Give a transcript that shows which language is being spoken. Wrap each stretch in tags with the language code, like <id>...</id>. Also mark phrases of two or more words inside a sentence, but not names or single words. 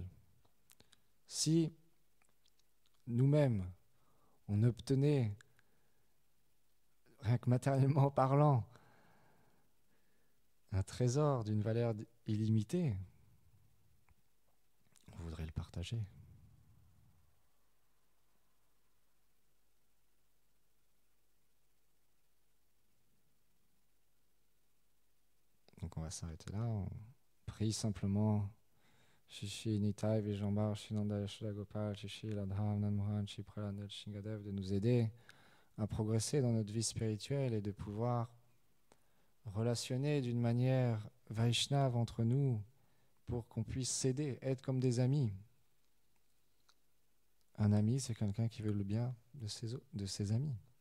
<fr>Si nous-mêmes, on obtenait, rien que matériellement parlant, un trésor d'une valeur illimitée, on voudrait le partager. Donc on va s'arrêter là, on prie simplement Shishi Nitai Vijambar Shinanda Yashoda Gopal Shishi Ladham Nanmohan Shipralanda Shingadev de nous aider à progresser dans notre vie spirituelle et de pouvoir relationner d'une manière Vaishnava entre nous pour qu'on puisse s'aider, être comme des amis. Un ami, c'est quelqu'un qui veut le bien de ses amis.</fr>